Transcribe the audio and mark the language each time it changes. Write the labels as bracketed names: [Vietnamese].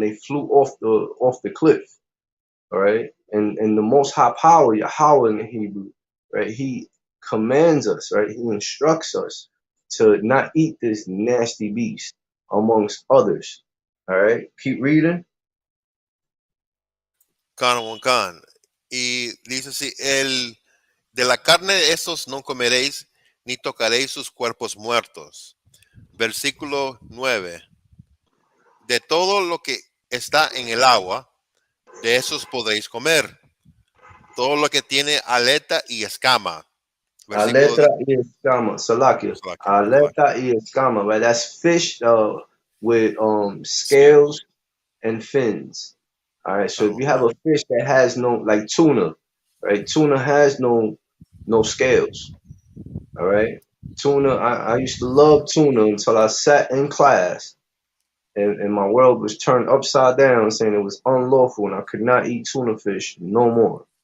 [English] They flew off the cliff, all right. And the Most High Power, Yahweh in the Hebrew, right, he commands us, right, he instructs us to not eat this nasty beast amongst others. All right, keep reading. Khan. [Spanish] Y dice así, de la carne de estos no comeréis, ni tocaréis sus cuerpos muertos. Versículo 9. De todo lo que está en el agua, de esos podréis comer. Todo lo que tiene aleta y escama. Aleta y escama, Salakia. Aleta y escama, right? [English] That's fish with scales and fins. All right. So if you have a fish that has no, like tuna, right? Tuna has no scales. All right. Tuna, I used to love tuna until I sat in class and my world was turned upside down, saying it was unlawful and I could not eat tuna fish no more.